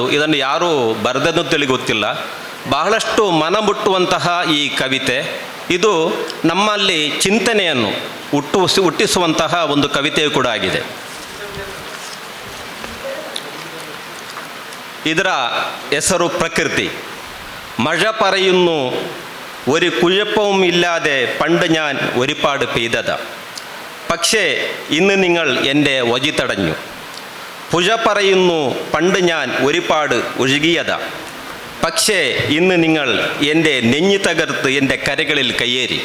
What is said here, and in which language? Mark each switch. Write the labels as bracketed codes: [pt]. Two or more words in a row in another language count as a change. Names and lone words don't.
[kn] ಇದನ್ನು ಯಾರೂ ಬರೆದದ್ದು ಗೊತ್ತಿಲ್ಲ. ಬಹಳಷ್ಟು ಮನ ಮುಟ್ಟುವಂತಹ ಈ ಕವಿತೆ ಇದು ನಮ್ಮಲ್ಲಿ ಚಿಂತನೆಯನ್ನು ಹುಟ್ಟಿಸುವಂತಹ ಒಂದು ಕವಿತೆಯು ಕೂಡ ಆಗಿದೆ. ಇದರ ಹೆಸರು ಪ್ರಕೃತಿ. [ml] മഴ പറയുന്നു ഒരു കുഴപ്പവും ഇല്ലാതെ പണ്ട് ഞാൻ ഒരുപാട് പെയ്തത, പക്ഷേ ഇന്ന് നിങ്ങൾ എൻ്റെ വഴി തടഞ്ഞു. പുഴ പറയുന്നു പണ്ട് ഞാൻ ഒരുപാട് ഒഴുകിയത, പക്ഷേ ഇന്ന് നിങ്ങൾ എൻ്റെ നെഞ്ഞു തകർത്ത് എൻ്റെ കരകളിൽ കയ്യേറി.